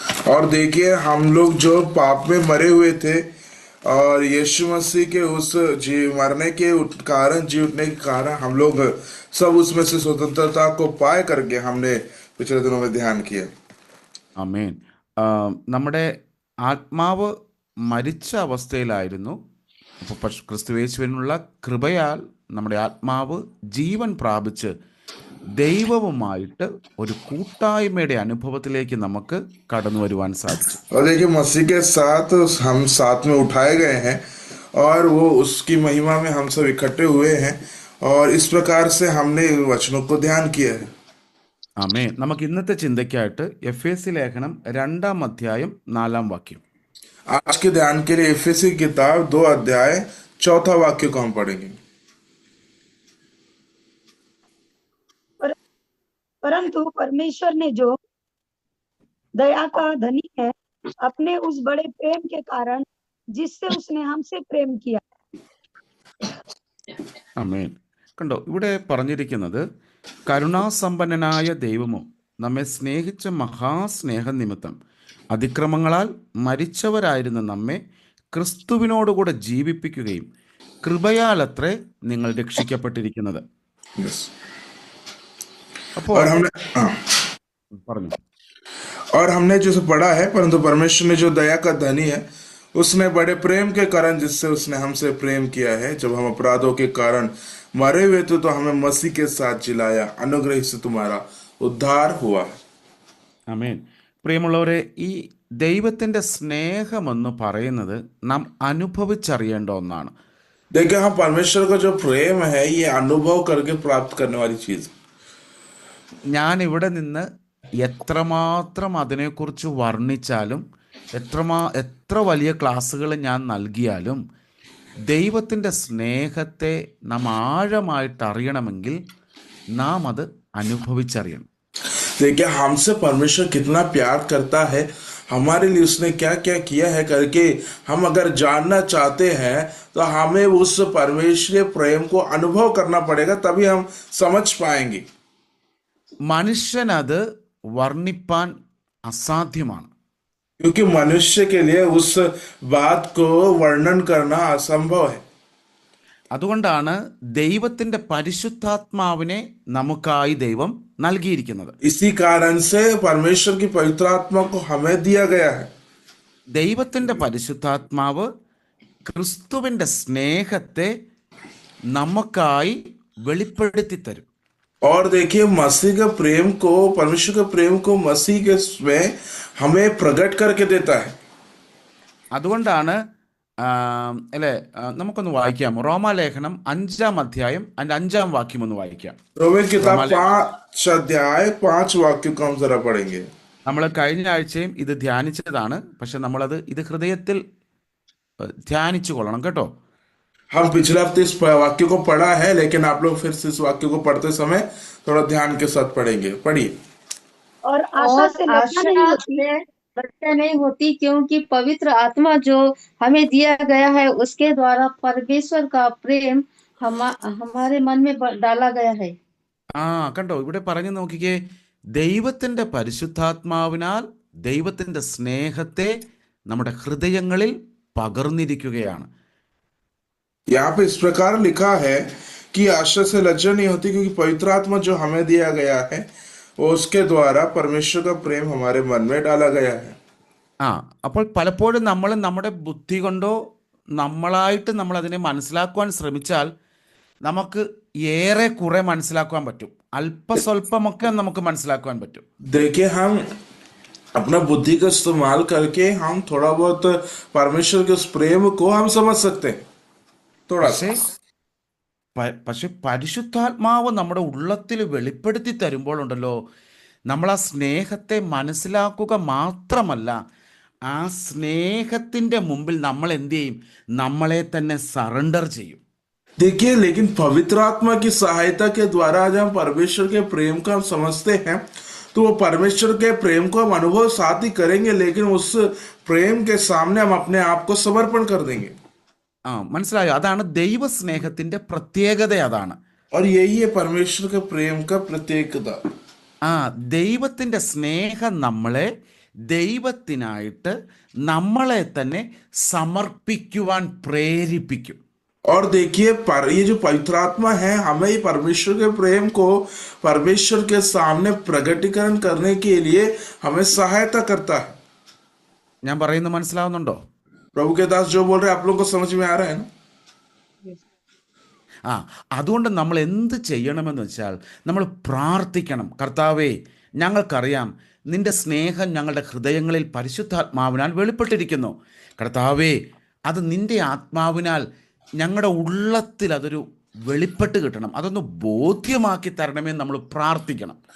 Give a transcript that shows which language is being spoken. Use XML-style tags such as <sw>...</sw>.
<hi>और देखिए, हम लोग जो पाप में मरे हुए थे और यीशु मसीह के उस मरने के कारण, जी उठने के कारण हम लोग सब उसमें से स्वतंत्रता को पाए करके हमने पिछले दिनों में ध्यान किया.</hi> <ml>ആമേൻ. നമ്മുടെ ആത്മാവ് മരിച്ച അവസ്ഥയിലായിരുന്നു. അപ്പോൾ ക്രിസ്തുയേശുവിനുള്ള കൃപയാൽ നമ്മുടെ ആത്മാവ് ജീവൻ പ്രാപിച്ച് ദൈവവുമായിട്ട് ഒരു കൂട്ടായ്മയുടെ അനുഭവത്തിലേക്ക് നമുക്ക് കടന്നു വരുവാൻ സാധിച്ചു.</ml> <hi>और देखिए, मसीह के साथ हम साथ में उठाए गए हैं और वो उसकी महिमा में हम सब इकट्ठे हुए हैं और इस प्रकार से हमने वचनों को ध्यान किया है.</hi> <ml>ആമേൻ. നമുക്ക് ഇന്നത്തെ ചിന്തയ്ക്കായിട്ട് എഫേസ്യ ലേഖനം 2-ാം അധ്യായം 4-ാം വാക്യം.</ml> <hi>आज के ध्यान के लिए एफेसी की किताब 2 अध्याय 4था वाक्य को हम पढ़ेंगे. परंतु परमेश्वर ने जो दया का धनी है, अपने उस बड़े प्रेम के कारण जिससे उसने हमसे प्रेम किया.</hi> <ml>ആമേൻ. കണ്ടോ, ഇവിടെ പറഞ്ഞിരിക്കുന്നത് കരുണാസമ്പന്നനായ ദൈവമോ നമ്മെ സ്നേഹിച്ച മഹാസ്നേഹ നിമിത്തം അതിക്രമങ്ങളാൽ മരിച്ചവരായിരുന്ന നമ്മെ ക്രിസ്തുവിനോടുകൂടെ ജീവിപ്പിക്കുകയും കൃപയാലത്രേ നിങ്ങൾ രക്ഷിക്കപ്പെട്ടിരിക്കുന്നത്. അപ്പോൾ പറഞ്ഞു.</ml> <hi>और हमने जो पढ़ा है, परंतु परमेश्वर ने जो दया का धनी है, उसने बड़े प्रेम के कारण जिससे उसने हमसे प्रेम किया है, जब हम अपराधों के कारण मरे हुए थे तो हमें मसीह के साथ जिलाया, अनुग्रह से तुम्हारा उद्धार हुआ.</hi> <ml>ആമേൻ. പ്രിയമുള്ളവരെ, ഈ ദൈവത്തിൻ്റെ സ്നേഹമെന്ന് പറയുന്നത് നാം അനുഭവിച്ചറിയേണ്ട ഒന്നാണ്.</ml> <hi>देखिए, हम परमेश्वर का जो प्रेम है ये अनुभव करके प्राप्त करने वाली चीज.</hi> <ml>ഞാൻ ഇവിടെ നിന്ന് എത്രമാത്രം അതിനെക്കുറിച്ച് വർണ്ണിച്ചാലും എത്ര വലിയ ക്ലാസ്സുകൾ ഞാൻ നൽകിയാലും ദൈവത്തിൻ്റെ സ്നേഹത്തെ നാം ആഴമായിട്ട് അറിയണമെങ്കിൽ നാം അത് അനുഭവിച്ചറിയണം.</ml> <hi>देखिए, हमसे परमेश्वर कितना प्यार करता है, हमारे लिए उसने क्या क्या किया है करके हम अगर जानना चाहते हैं तो हमें उस परमेश्वरीय प्रेम को अनुभव करना पड़ेगा, तभी हम समझ पाएंगे.</hi> <ml>മനുഷ്യനത് വർണ്ണിപ്പാൻ അസാധ്യമാണ്.</ml> <hi>क्योंकि मनुष्य के लिए उस बात को वर्णन करना असंभव है.</hi> <ml>അതുകൊണ്ടാണ് ദൈവത്തിൻ്റെ പരിശുദ്ധാത്മാവിനെ നമുക്കായി ദൈവം നൽകിയിരിക്കുന്നത്.</ml> <hi>इसी कारण से परमेश्वर की पवित्र आत्मा को हमें दिया गया है.</hi> <ml>ദൈവത്തിൻ്റെ പരിശുദ്ധാത്മാവ് ക്രിസ്തുവിൻ്റെ സ്നേഹത്തെ നമുക്കായി വെളിപ്പെടുത്തി തരും.</ml> <hi>और देखिए, मसीह के प्रेम को, परमेश्वर के प्रेम को मसीह के में हमें प्रकट करके देता है.</hi> <ml>അതുകൊണ്ടാണ് അല്ലേ, നമുക്കൊന്ന് വായിക്കാം. റോമാലേഖനം 5-ാം അധ്യായം അതിൻ്റെ 5-ാം വാക്യം ഒന്ന് വായിക്കാം.</ml> <hi>रोमियो की किताब 5 अध्याय 5 वाक्य को हम जरा पढ़ेंगे.</hi> <ml>നമ്മൾ കഴിഞ്ഞ ആഴ്ചയും ഇത് ധ്യാനിച്ചതാണ്, പക്ഷെ നമ്മളത് ഇത് ഹൃദയത്തിൽ ധ്യാനിച്ചു കൊള്ളണം കേട്ടോ.</ml> <hi>हम पिछले हफ्ते इस वाक्य को पढ़ा है, लेकिन आप लोग फिर से इस वाक्य को पढ़ते समय थोड़ा ध्यान के साथ पढ़ेंगे. पढ़िए. और आशा से लज्जा नहीं होती, क्योंकि पवित्र आत्मा जो हमें दिया गया है उसके द्वारा परमेश्वर का प्रेम हमारे मन में डाला गया है.</hi> <ml>കണ്ടോ, ഇവിടെ പറഞ്ഞു നോക്കിക്കേ, ദൈവത്തിൻ്റെ പരിശുദ്ധാത്മാവിനാൽ ദൈവത്തിൻ്റെ സ്നേഹത്തെ നമ്മുടെ ഹൃദയങ്ങളിൽ പകർന്നിരിക്കുകയാണ്.</ml> <hi>यहाँ पे इस प्रकार लिखा है कि आश्चर्य से लज्जा नहीं होती, क्योंकि पवित्र आत्मा जो हमें दिया गया है वो उसके द्वारा परमेश्वर का प्रेम हमारे मन में डाला गया है।</hi> <ml>ആ അപ്പോൾ പലപ്പോഴും നമ്മൾ നമ്മുടെ ബുദ്ധി കൊണ്ടോ നമ്മളായിട്ട് നമ്മൾ അതിനെ മനസ്സിലാക്കുവാൻ ശ്രമിച്ചാൽ നമുക്ക് ഏറെ കുറെ മനസ്സിലാക്കുവാൻ പറ്റും, അല്പസ്വല്പമൊക്കെ നമുക്ക് മനസ്സിലാക്കുവാൻ പറ്റും.</ml> <hi>देखिए, हम अपना बुद्धि का इस्तेमाल करके हम थोड़ा बहुत परमेश्वर के उस प्रेम को हम समझ सकते हैं, थोड़ा सा।</hi> <ml>പക്ഷെ പരിശുദ്ധാത്മാവ് നമ്മുടെ ഉള്ളത്തിൽ വെളിപ്പെടുത്തി തരുമ്പോഴുണ്ടല്ലോ, നമ്മൾ ആ സ്നേഹത്തെ മനസ്സിലാക്കുക മാത്രമല്ല, ആ സ്നേഹത്തിൻ്റെ മുമ്പിൽ നമ്മൾ എന്ത് ചെയ്യും? നമ്മളെ തന്നെ സറണ്ടർ ചെയ്യും.</ml> <hi>देखिए, लेकिन पवित्र आत्मा की सहायता के द्वारा जब हम परमेश्वर के प्रेम को हम समझते हैं, तो वो परमेश्वर के प्रेम को हम अनुभव साथ ही करेंगे, लेकिन उस प्रेम के सामने हम अपने आप को समर्पण कर देंगे।</hi> <ml>മനസ്സിലായോ? അതാണ് ദൈവസ്നേഹത്തിൻ്റെ പ്രത്യേകത. അതാണ്.</ml> <hi>और यही है परमेश्वर के प्रेम का प्रत्येकता।</hi> <ml>ദൈവത്തിൻ്റെ സ്നേഹം നമ്മളെ ദൈവത്തിനായിട്ട് നമ്മളെ തന്നെ സമർപ്പിക്കുവാൻ പ്രേരിപ്പിക്കും.</ml> <hi>और देखिए, ये जो पवित्र आत्मा है हमें ही परमेश्वर के प्रेम को परमेश्वर के सामने प्रगटीकरण करने के लिए हमें सहायता करता है।</hi> <ml>ഞാൻ പറയുന്നത് മനസ്സിലാവുന്നുണ്ടോ?</ml> <hi>प्रभु के दास जो बोल रहे हैं आप लोगों को समझ में आ रहा है ना?</hi> <ml>അതുകൊണ്ട് നമ്മൾ എന്ത് ചെയ്യണമെന്ന് വെച്ചാൽ നമ്മൾ പ്രാർത്ഥിക്കണം. കർത്താവേ, ഞങ്ങൾക്കറിയാം നിന്റെ സ്നേഹം ഞങ്ങളുടെ ഹൃദയങ്ങളിൽ പരിശുദ്ധാത്മാവിനാൽ വെളിപ്പെട്ടിരിക്കുന്നു. കർത്താവേ, അത് നിന്റെ ആത്മാവിനാൽ ഞങ്ങളുടെ ഉള്ളത്തിൽ അതൊരു വെളിപ്പെട്ട് കിട്ടണം, അതൊന്ന് ബോധ്യമാക്കി തരണമെന്ന് നമ്മൾ പ്രാർത്ഥിക്കണം.</ml>